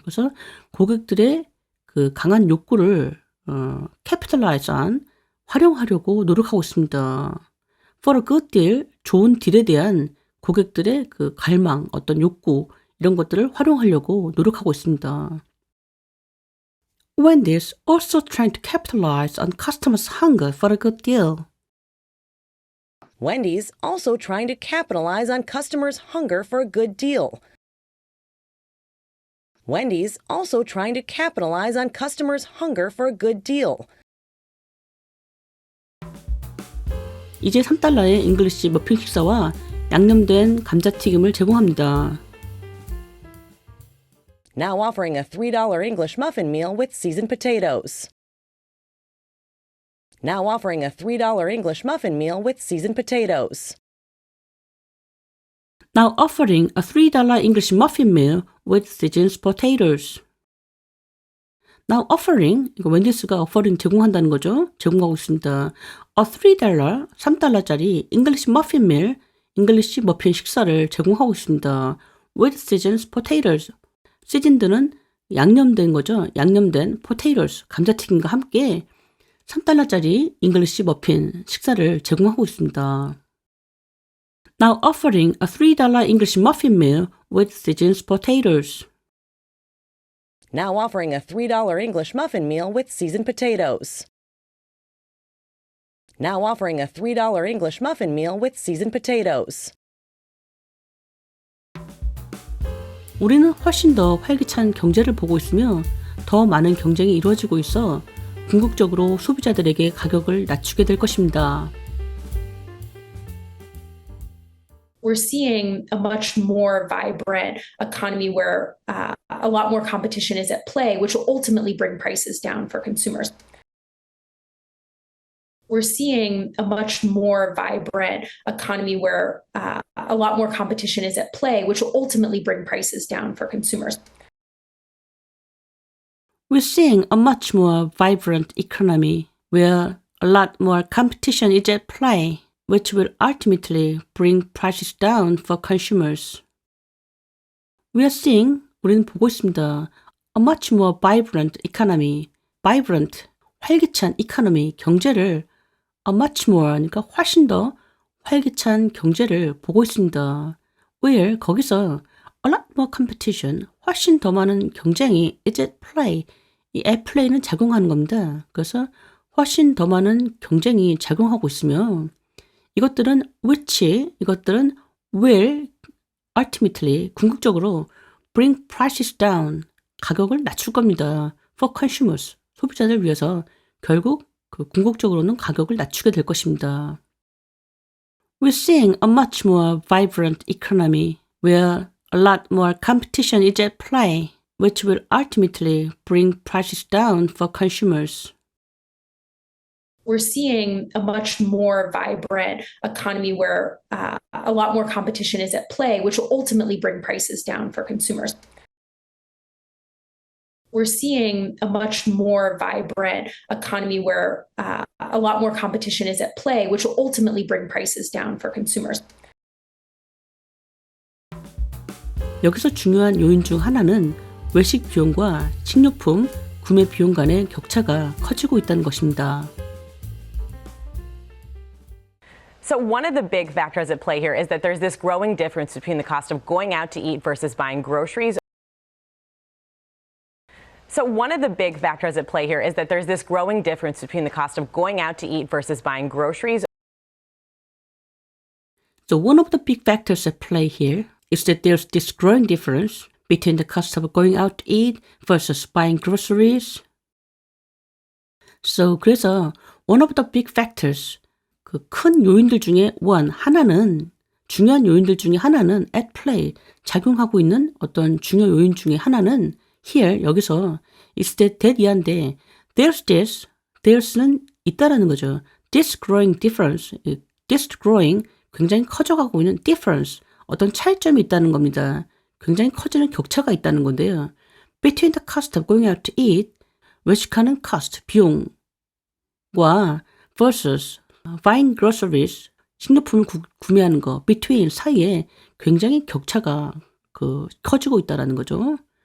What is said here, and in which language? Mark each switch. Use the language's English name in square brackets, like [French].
[Korean] 그래서 고객들의 그 강한 욕구를 [English] capitalize on, [Korean] 활용하려고 노력하고 있습니다. [English] For a good deal, [Korean] 좋은 딜에 대한 고객들의 그 갈망, 어떤 욕구 이런 것들을 활용하려고 노력하고 있습니다. [English] Wendy's also trying to capitalize on customers' hunger for a good deal. Wendy's also trying to capitalize on customers' hunger for a good deal. Wendy's also trying to capitalize on customers' hunger for a good deal. [Korean] 이제 3달러의 잉글리시 머핀 식사와 양념된 감자튀김을 제공합니다. [English] Now offering a $3 English muffin meal with seasoned potatoes. Now offering a $3 English muffin meal with seasoned potatoes. Now offering a $3 English muffin meal with seasoned potatoes. Now offering, [Korean] 이거 웬디스가 offering 제공한다는 거죠. 제공하고 있습니다. A $3, 3달러짜리 [English] English muffin meal, [Korean] 잉글리시 머핀 식사를 제공하고 있습니다. [English] With seasoned potatoes. [Korean] 시즌드는 양념된 거죠. 양념된 [English] potatoes, [Korean] 감자튀김과 함께 3달러짜리 잉글리시 머핀 식사를 제공하고 있습니다. [English] Now offering a $3 English muffin meal with seasoned potatoes. Now offering a $3 English muffin meal with seasoned potatoes. Now offering a $3 English muffin meal with seasoned potatoes. [Korean] 우리는 훨씬 더 활기찬 경제를 보고 있으며 더 많은 경쟁이 이루어지고 있어 궁극적으로 소비자들에게 가격을 낮추게 될 것입니다. [English] We're seeing a much more vibrant economy where a lot more competition is at play, which will ultimately bring prices down for consumers. We're seeing a much more vibrant economy where a lot more competition is at play, which will ultimately bring prices down for consumers. We're seeing a much more vibrant economy where a lot more competition is at play, which will ultimately bring prices down for consumers. We are seeing, [Korean] 우리는 보고 있습니다. [English] A much more vibrant economy. [Korean] vibrant, 활기찬 economy, 경제를 [English] a much more, [Korean] 그러니까 훨씬 더 활기찬 경제를 보고 있습니다. where, 거기서 a lot more competition, 훨씬 더 많은 경쟁이 is at play. 이 at play는 작용하는 겁니다. 그래서 훨씬 더 많은 경쟁이 작용하고 있으며 이것들은 이것들은 [English] will ultimately, [Korean] 궁극적으로 [English] bring prices down, [Korean] 가격을 낮출 겁니다. [English] for consumers, [Korean] 소비자들 위해서 결국 궁극적으로는 가격을 낮추게 될 것입니다. [English] We're seeing a much more vibrant economy where a lot more competition is at play, which will ultimately bring prices down for consumers. we're seeing a much more vibrant economy where a lot more competition is at play, which will ultimately bring prices down for consumers. We're seeing a much more vibrant economy where a lot more competition is at play, which will ultimately bring prices down for consumers. [Korean] 여기서 중요한 요인 중 하나는 외식 비용과 식료품 구매 비용 간의 격차가 커지고 있다는 것입니다. [English] So one of the big factors at play here is that there's this growing difference between the cost of going out to eat versus buying groceries. So one of the big factors at play here is that there's this growing difference between the cost of going out to eat versus buying groceries. So one of the big factors at play here is that there's this growing difference between the cost of going out to eat versus buying groceries. [Korean] So 그래서 [English] one of the big factors, [Korean] 그 큰 요인들 중에 하나는 중요한 요인들 중에 하나는 [English] at play, [Korean] 작용하고 있는 어떤 중요 요인 중에 하나는 here, 여기서 is that 이한데 there's는 있다라는 거죠. [English] This growing difference, this growing [Korean] 굉장히 커져가고 있는 difference, 어떤 차이점이 있다는 겁니다. 굉장히 커지는 격차가 있다는 건데요. [English] Between the cost of going out to eat, [Korean] 외식하는 cost, 비용과 [English] versus buying groceries, [Korean] 식료품을 구매하는 거, between, 사이에 굉장히 격차가 커지고 있다는 거죠.